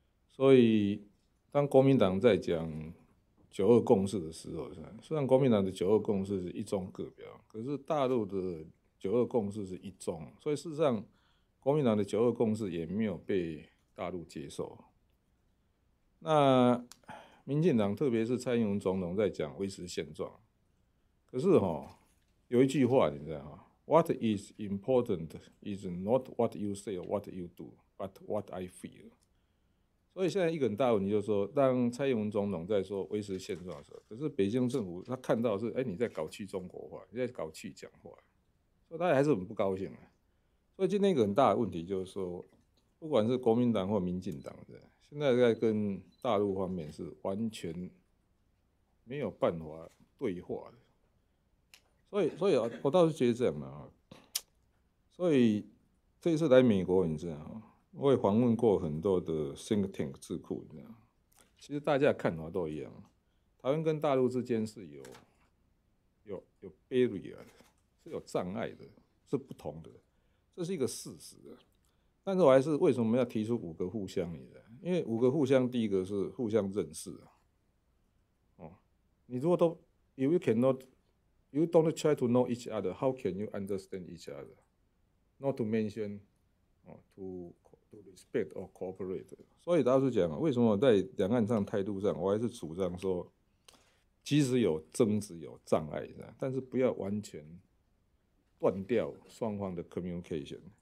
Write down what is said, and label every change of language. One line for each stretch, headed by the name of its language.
Chinese: 所以当国民党在讲9·2共识的时候，虽然国民党的9·2共识是一中各表，可是大陆的9·2共识是一中，所以事实上国民党的9·2共识也没有被大陆接受。那民进党特别是蔡英文总统在讲维持现状，可是有一句话你知道吗？
English: What is important is not what you say or what you do, but what I feel。
Chinese: 所以现在一个很大的问题就是说，当蔡英文总统在说维持现状的时候，可是北京政府他看到的是，你在搞去中国化，你在搞去讲话，所以他还是很不高兴的。所以今天一个很大的问题就是说，不管是国民党或民进党的，现在在跟大陆方面是完全没有办法对话的。所以我倒是觉得这样的所以这一次来美国，你知道我也访问过很多的 think tank 智库，你知道其实大家的看法都一样，台湾跟大陆之间是有 barrier 的，是有障碍的，是不同的，这是一个事实的。但是我还是为什么要提出5个互相？你知道，因为5个互相，第一个是互相认识你如果都
English: you don't try to know each other, how can you understand each other? Not to mention to respect or cooperate。
Chinese: 所以老实讲为什么在两岸上态度上，我还是主张说，即使有争执有障碍，但是不要完全断掉双方的 communication。